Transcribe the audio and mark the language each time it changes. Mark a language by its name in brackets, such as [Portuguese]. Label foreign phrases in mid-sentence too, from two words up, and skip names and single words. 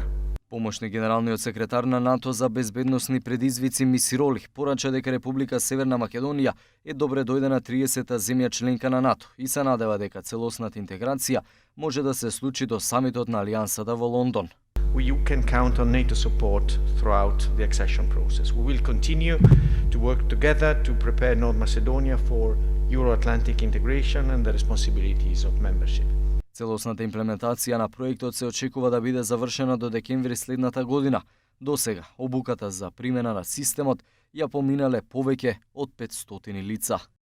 [Macedonian] Помошни генералниот секретар на НАТО за безбедносни предизвици Миси Ролих порача дека Република Северна Македонија е добре дојдена 30-та земја членка на НАТО и се надева дека целосната интеграција може да се случи до самитот на Алијансата во Лондон. [English] You can count on NATO support throughout the accession process. We will continue to work together to prepare North Macedonia for Euro-Atlantic integration and the responsibilities of membership. [Macedonian] Целосната имплементација на проектот се очекува да биде завршена до декември следната година. Досега, обуката за примена на системот ја поминале повеќе од 500 лица.